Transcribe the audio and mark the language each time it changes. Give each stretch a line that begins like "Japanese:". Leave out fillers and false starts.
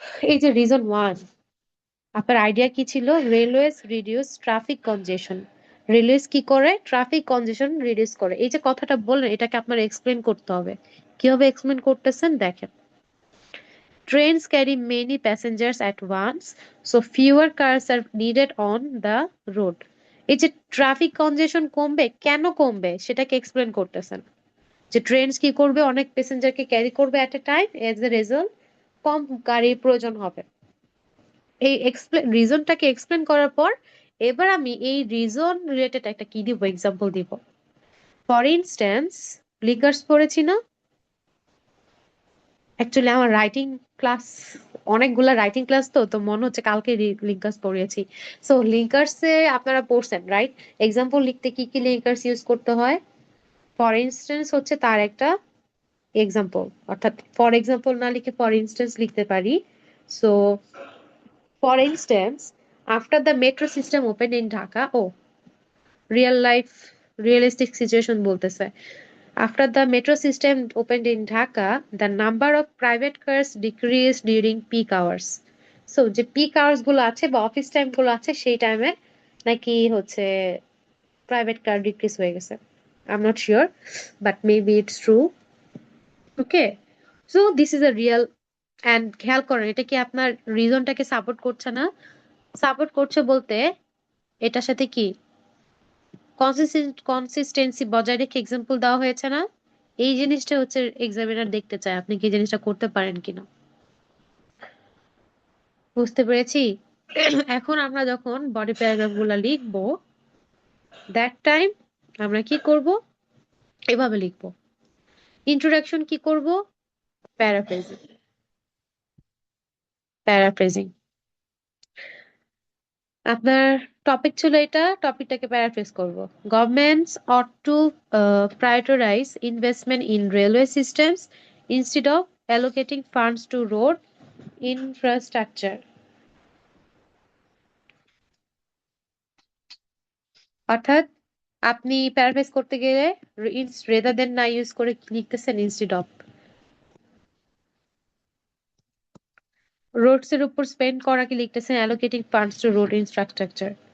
Bangla: এই যে reason one, আপনার আইডিয়া কি ছিল? Railways reduce traffic কনজেশন। রেলওয়েজ কি করে? ট্রাফিক কনজেশন রিডিউস করে। এই যে কথাটা বললেন, এটাকে আপনার এক্সপ্লেন করতে হবে। কিভাবে এক্সপ্লেন করতেছেন দেখেন।
English: Trains carry many passengers at once, so fewer cars are needed on the road.
Bangla: এই যে ট্রাফিক কনজেশন কমবে, কেন কমবে সেটাকে এক্সপ্লেন করতেছেন। যে ট্রেনস কি করবে? অনেক প্যাসেঞ্জারকে ক্যারি করবে
English: at a time, as a result
Bangla: কম গাড়ির প্রয়োজন হবে। এই রিজনটাকে এক্সপ্লেন করার পর এবার আমি এই রিজন রিলেটেড একটা কি দিব, এক্সাম্পল দিব। ফর ইনস্ট্যান্স, লিকার্স পড়েছি না? অ্যাকচুয়ালি আমার রাইটিং ক্লাস, অনেকগুলা রাইটিং ক্লাস, তো তো মনে হচ্ছে কালকে লিঙ্কার্স পড়িয়েছি। সো লিঙ্কার্সে আপনারা পড়ছেন, রাইট? এক্সাম্পল লিখতে কি কি লিঙ্কার্স ইউজ করতে হয়? ফর ইনস্ট্যান্স হচ্ছে তার একটা এক্সাম্পল, অর্থাৎ ফর এক্সাম্পল না লিখে ফর ইনস্ট্যান্স লিখতে পারি।
English: so for instance, after the metro system open in Dhaka, or real life, realistic situation
Bangla: বলতেছে।
English: After the metro system opened in Dhaka, the number of private cars decreased during peak hours.
Bangla: So যে pick hours গুলো আছে বা office time গুলো আছে সেই টাইমে নাকি হচ্ছে প্রাইভেট কার ডিক্রিজ হয়ে গেছে।
English: I am not sure, but maybe it's true. Okay, so this is a real.
Bangla: And খেয়াল করেন, এটা কি আপনার রিজনটাকে সাপোর্ট করছে না? সাপোর্ট করছে বলতে এটার সাথে কি কনসিস্টেন্সি বজায় রেখে এক্সাম্পল দেওয়া হয়েছে না? এই জিনিসটা হচ্ছে এক্সামিনার দেখতে চায়, আপনি কি এই জিনিসটা করতে পারেন কিনা। বুঝতে পেরেছি। এখন আমরা যখন বডি প্যারাগ্রাফ গুলা লিখবো,
English: that time
Bangla: আমরা কি করব? এভাবে লিখবো। ইন্ট্রোডাকশন কি করব? প্যারাফ্রেজিং। প্যারাফ্রেজিং। আপনার টপিক ছিল এটা, টপিকটাকে প্যারাফ্রেজ করব।
English: Governments ought to prioritize investment in railway systems instead of allocating funds to road infrastructure.
Bangla: অর্থাৎ আপনি প্যারাফ্রেজ করতে গেলে রেদার দেন না ইউজ করে লিখতেছেন ইনস্টেড অফ। রোডস এর উপর স্পেন্ড করা কি লিখতেছেন allocating funds two road infrastructure.